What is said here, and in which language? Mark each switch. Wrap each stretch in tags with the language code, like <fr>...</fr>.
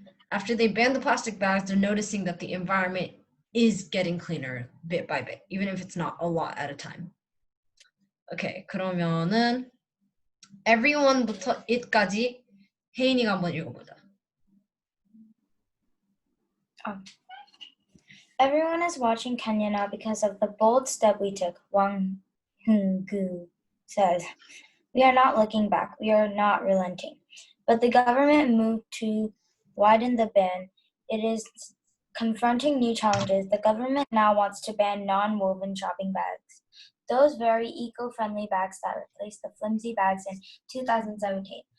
<en>After they ban the plastic bags, they're noticing that the environment is getting cleaner bit by bit, even if it's not a lot at a time.</en> <ko>Okay, 그러면은 everyone부터 it까지 혜인이가 한번 읽어보자.</ko> <en>Everyone is watching Kenya now because of the bold step we took, Wang Gu says, "We are not looking back. We are not relenting." But the government moved to widen the ban. It is confronting new challenges. The government now wants to ban non-woven shopping bags, those very eco-friendly bags that replaced the flimsy bags in 2017.</en>